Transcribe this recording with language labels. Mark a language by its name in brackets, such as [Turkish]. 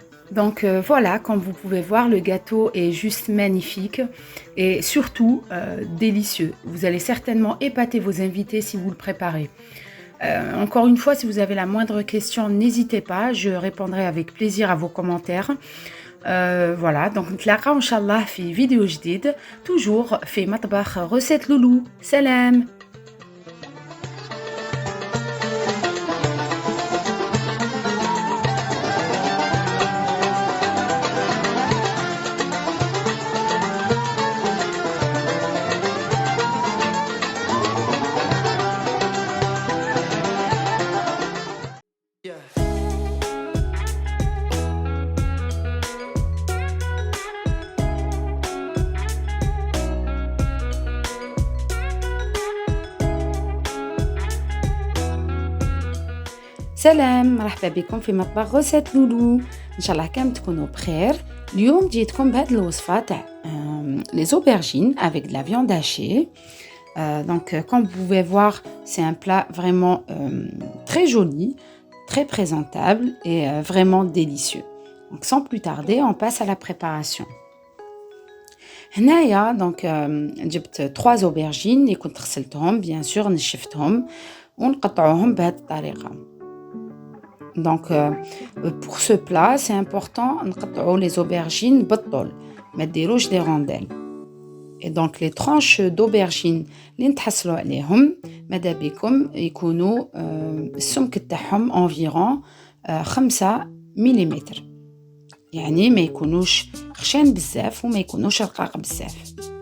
[French] Donc voilà, comme vous pouvez voir, le gâteau est juste magnifique et surtout délicieux. Vous allez certainement épater vos invités si vous le préparez. Encore une fois, si vous avez la moindre question, n'hésitez pas, je répondrai avec plaisir à vos commentaires. Voilà, donc [Arabic] نتلاقاو إن شاء الله في فيديو جديد toujours في مطبخ recette loulou. سلام. سلام، مرحبا بكم في مطبخ غوسيت لولو. ان شاء الله كامل تكونوا بخير. اليوم جيتكم بهذه الوصفه تاع [French] les aubergines avec de la viande hachée. Donc comme vous pouvez voir, c'est un plat vraiment très joli, très présentable et vraiment délicieux. Donc sans plus tarder, on passe à la préparation. [Arabic] هنايا donc جبت 3 aubergines اللي كنت غسلتهم [French] bien sûr [Arabic] نشفتهم ونقطعوهم بهذه الطريقه. [French] Donc pour ce plat, c'est important [Arabic] نقطعوا [French] les aubergines [Arabic] بالطول، ما ديروش [French] des rondelles. Et donc les tranches d'aubergines [Arabic] اللي نتحصلوا عليهم ماذا بكم يكونوا السمك تاعهم [French] environ [Arabic] 5 ملم. يعني ما يكونوش خشان بزاف وما يكونوش رقاق بزاف.